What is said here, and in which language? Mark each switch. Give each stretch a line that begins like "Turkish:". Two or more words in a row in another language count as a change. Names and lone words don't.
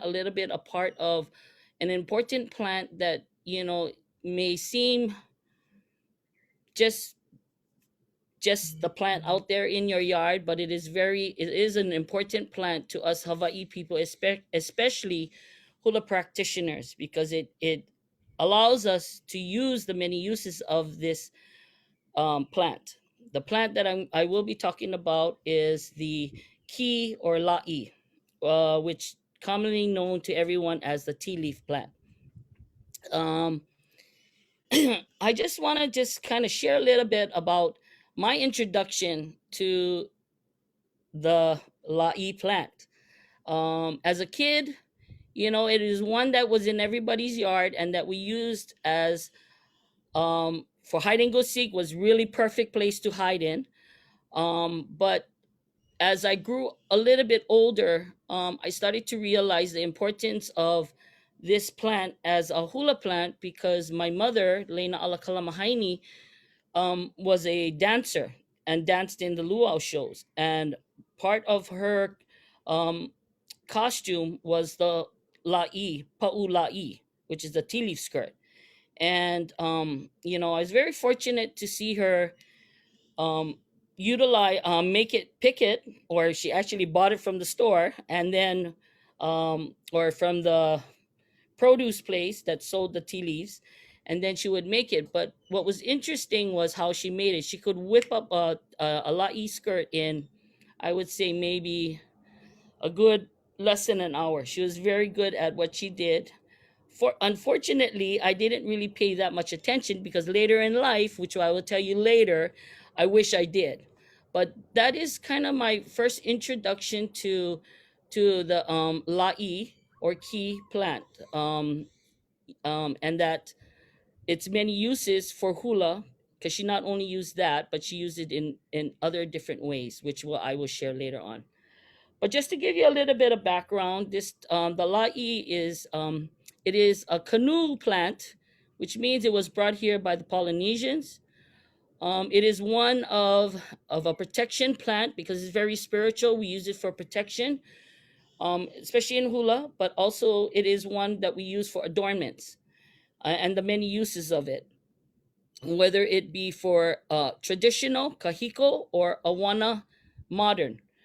English: a little bit a part of an important plant that, you know, may seem just the plant out there in your yard, but it is an important plant to us Hawaii people, especially hula practitioners, because it allows us to use the many uses of this plant. The plant that I will be talking about is the ki or lāʻī, which commonly known to everyone as the tea leaf plant. I just want to kind of share a little bit about my introduction to the lāʻī plant. As a kid, you know, it is one that was in everybody's yard and that we used as for hide and go seek, was really perfect place to hide in. But as I grew a little bit older, I started to realize the importance of this plant as a hula plant, because my mother, Leina Ala Kalamahaini, was a dancer and danced in the luau shows. And part of her costume was the lāʻī,
Hawaiian: pa'u lāʻī,
English: which is the tea leaf skirt. And, you know, I was very fortunate to see her pick it, or she actually bought it from the store, and then, or from the produce place that sold the tea leaves, and then she would make it. But what was interesting was how she made it. She could whip up a lāʻī skirt in, I would say, maybe a good less than an hour. She was very good at what she did. Unfortunately, I didn't really pay that much attention because later in life, which I will tell you later, I wish I did. But that is kind of my first introduction to the lāʻī or key plant, and that its many uses for hula, because she not only used that, but she used it in other different ways, which I will share later on. But just to give you a little bit of background, this the lāʻī is it is a canoe plant, which means it was brought here by the Polynesians. It is one of a protection plant because it's very spiritual. We use it for protection, especially in hula, but also it is one that we use for adornments and the many uses of it, whether it be for traditional kahiko or awana modern.